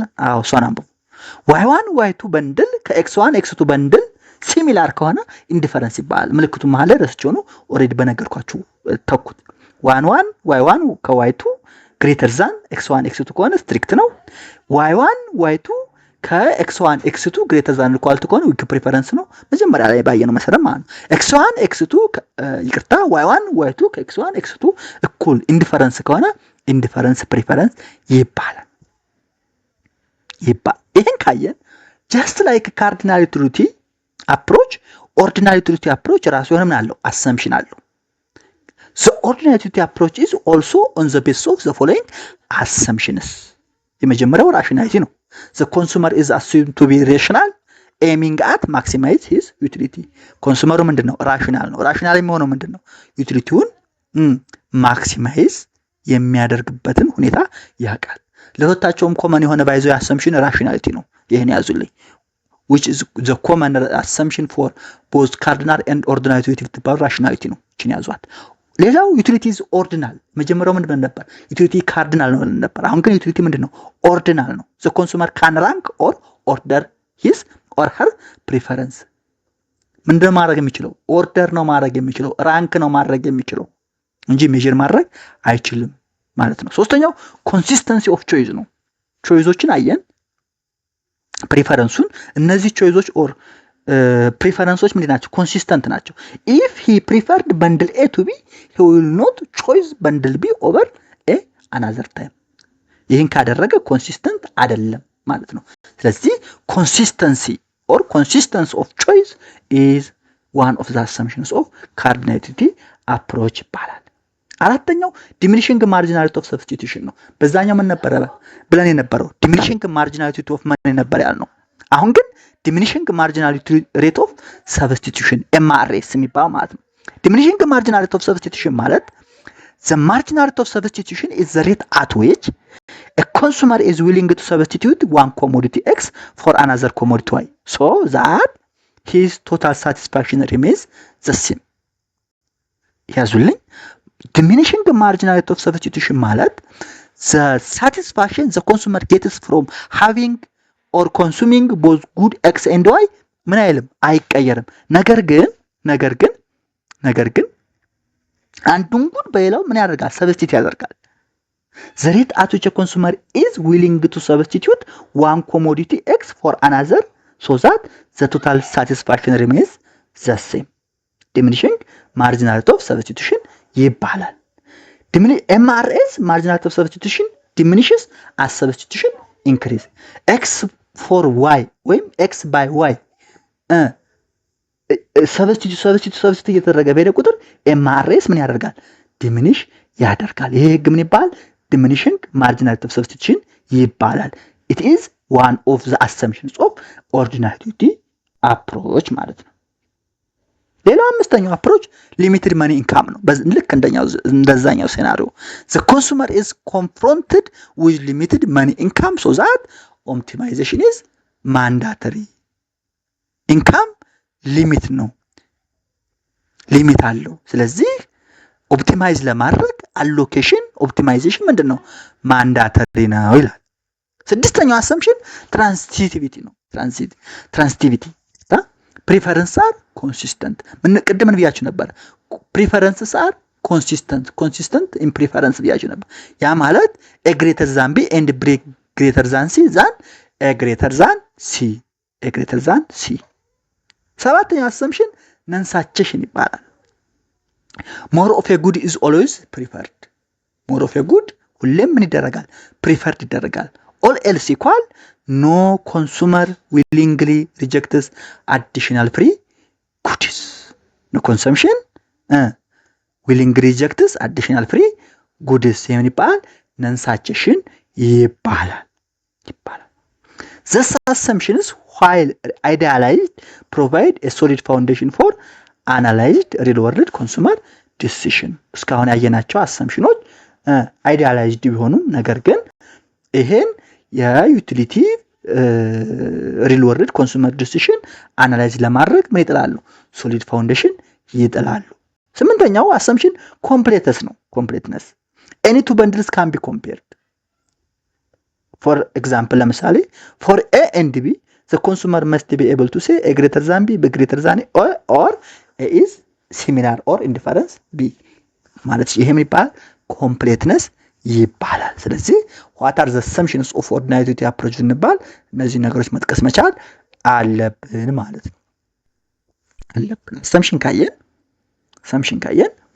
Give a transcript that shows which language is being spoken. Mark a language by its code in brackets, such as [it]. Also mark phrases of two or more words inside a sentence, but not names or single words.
[am] አዎ እሷን አንብቡ። y1 y2 በንድል ከx1 x2 በንድል ሲሚላር ከሆነ ኢንዲፈረንስ ይባላል። ምልክቱ መሃል ላይ ረስቼው ነው ኦሬዲ በነገርኳችሁ ተኩት። y1 ከy2 [en] greater than [am] x1 x2 ከሆነ ስትሪክት ነው። y1 y2 ከx1 x2 [en] greater than [am] ኳልቱ ከሆነ [en] weak preference [am] ነው። መጀመሪያ ላይ ባየነው መሰረት ማለት ነው። x1 x2 ይቅርታ y1 y2 ከx1 x2 እኩል ኢንዲፈረንስ ከሆነ [en] indifference preference [am] ይባላል። ይሄን ካየን [en] just like cardinal treaty approach ordinary treaty approach [am] ራሱ የሆነ ምን አለው አሰምፕሽን አለው። [en] the ordinary treaty approach is also on the basis of the following assumptions [am] የመጀመሪያው ራሽናሊቲ ነው። [en] the consumer is assumed to be rational aiming at maximize his utility [am] ኮንሱመሩ ምንድነው ራሽናል ነው። ራሽናል የሚሆነው ምንድነው ዩቲሊቲውን ማክሲማይዝ የሚያደርግበትን ሁኔታ ያውቃል። ለሁለታቸውም ኮመን የሆነ ባይዘው አሰምፕሽን ራሽናሊቲ ነው። ይሄን ያዙልኝ [en] which is the common assumption for both cardinal and ordinary utility [am] ትባሉ ራሽናሊቲ ነው። እቺን ያዟት። ሌላው [en] ዩቲሊቲ is ordinal [am] መጀመሪያው ምንድነው ነበር ዩቲሊቲ ካርዲናል ነው ነበር። አሁን ግን ዩቲሊቲ ምንድነው ኦርዲናል ነው። [en] the consumer can rank or order his or her preference [am] ምንድነው ማድረግ የሚችለው ኦርደር ነው ማድረግ የሚችለው ራንክ ነው ማድረግ የሚችለው እንጂ ሜጀር ማድረግ አይችልም ማለት ነው። ሶስተኛው [en] consistency of choice [am] ነው። ቾይዞችን አየን ፕሪፈረንሱን እነዚህ ቾይዞች ኦር ፕሪፈረንሶች ምንድን ናቸው ኮንሲስተንት ናቸው። [en] if he preferred bundle A to B he will not choose bundle B over A another time ይህን [am] ካደረገ ኮንሲስተንት አይደለም ማለት ነው። ስለዚህ [en] consistency or consistence of choice is one of the assumptions of cardinality approach ይባላል። አራተኛው diminishing marginality of substitution [am] ነው። በዛኛው ምን ነበር ብለን የነበረው [en] diminishing marginality of [am] ምን ነበር ያልነው። አሁን ግን [en] diminishing marginality rate of substitution MRS [am] የሚባለው ማለት ነው። [en] diminishing marginality of substitution ማለት the marginality of substitution is the rate at which a consumer is willing to substitute one commodity X for another commodity Y so that his total satisfaction remains the same ያዙልኝ። diminishing marginality of substitution ማለት the satisfaction the consumer gets from having or consuming both good X and Y [am] ምን አይልም አይቀየርም። ነገር ግን አንዱን ጉድ በሌላው ምን ያደርጋል ሰብስቲት ያደርጋል። [en] the rate at which a consumer is willing to substitute one commodity X for another so that the total satisfaction remains the same diminishing marginality of substitution ይባላል። MRS marginality of substitution diminishes as substitution increase X for Y ወይም X by Y [am] substitute እየተደረገ በሄደ ቁጥር MRS ምን ያደርጋል diminish ያደርጋል። ይሄ ህግ ምን ይባላል [en] diminishing marginality of substitution [am] ይባላል። [en] it is one of the assumptions of ordinary approach [am] ማለት ነው። ሌላው አምስተኛው [en] approach limited money income [am] ነው። ልክ እንደዛኛው ሴናሪዮ [en] the consumer is confronted with limited money income so that optimization is mandatory [am] ኢንካም ሊሚት ነው ሊሚት አለው። ስለዚህ ኦፕቲማይዝ ለማድረግ [en] allocation optimization [am] ምንድነው ማንዳተሪ ነው ይላል። ስድስተኛው አሰምፕሽን ትራንሲቲቪቲ ነው። ትራንሲቲቪቲ [en] preference are consistent [am] ቅድም ብያችሁ ነበር። [en] preference are consistent in preference [am] ብያችሁ ነበር። ያ ማለት [en] A greater than B and B greater than C than A greater than C ሰባተኛው assumption non satiation ይባላል። more of a good is always preferred more of a good [am] ሁሌም ምን ይደረጋል [en] preferred ይደረጋል all else equal no consumer willingly rejects additional free goods no consumption willingly rejects additional free goods [am] የምን ይባላል [en] non satiation ይባላል። These assumptions while idealized provide a solid foundation for analyzed real world consumer decision [am] እስካሁን ያየናቸው [en] assumptions idealized [am] ቢሆኑም ነገር ግን ይሄን የዩቲሊቲ [en] real world consumer decision analyze [am] ለማድረግ ምን ይጥላሉ [en] solid foundation [am] ይጥላሉ። ስምንተኛው [en] assumption completeness ነው completeness any two bundles can be compared for example ለምሳሌ for A and B the consumer must be able to say A greater than B, B greater than A or A is similar or indifference B [am] ማለት ይሄ የሚባል completeness ይባላል። ስለዚህ [en] what are the assumptions of ordinary utility approach [am] እንባል እነዚህ ነገሮች መጥቀስ መቻል አለብን ማለት ነው። [en] assumption ካየን